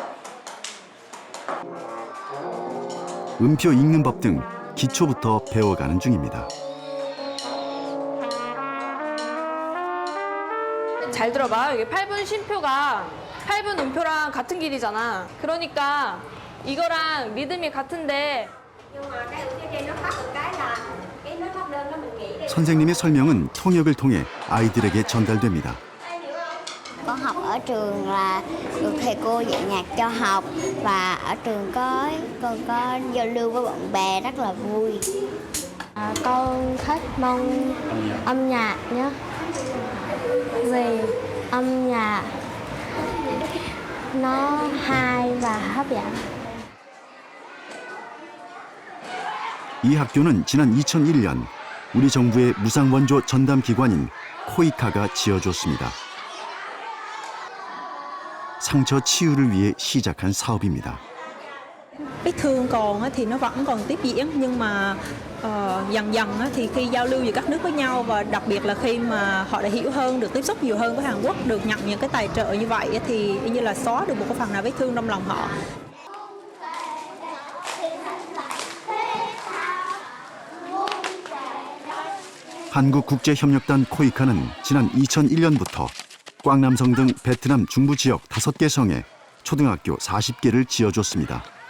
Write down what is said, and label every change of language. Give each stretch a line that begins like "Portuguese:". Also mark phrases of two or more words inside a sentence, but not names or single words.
Korean: 음표 읽는 법 등 기초부터 배워가는 중입니다. 잘 들어봐. 여기 8분 쉼표가 8분 음표랑 같은 길이잖아. 그러니까 이거랑 리듬이 같은데
Vietnamese: nhưng mà cái ở phía trên nó khác một cái là cái nó thấp đơn đó mình nghĩ đây.
Korean: 선생님의 설명은 통역을 통해 아이들에게 전달됩니다.
Vietnamese: Con học ở trường là được thầy cô dạy nhạc cho học và ở trường con có giao lưu với bạn bè rất là vui. Con thích môn âm nhạc nhé. Vì âm nhạc nó hay và hấp dẫn.
Korean: 이 학교는 지난 2001년 우리 정부의 무상 원조 전담 기관인 코이카가 지어줬습니다. 상처 치유를 위해 시작한 사업입니다.
Vietnamese: Vết thương còn thì nó vẫn còn tiếp diễn, nhưng mà dần dần thì khi giao lưu giữa các nước với nhau và đặc biệt là khi mà họ đã hiểu hơn, được tiếp xúc nhiều hơn với Hàn Quốc, được nhận những cái tài trợ như vậy thì như là xóa được một cái phần nào vết thương trong lòng họ.
Korean: 한국국제협력단 코이카는 지난 2001년부터 꽝남성 등 베트남 중부 지역 5개 성에 초등학교 40개를 지어줬습니다.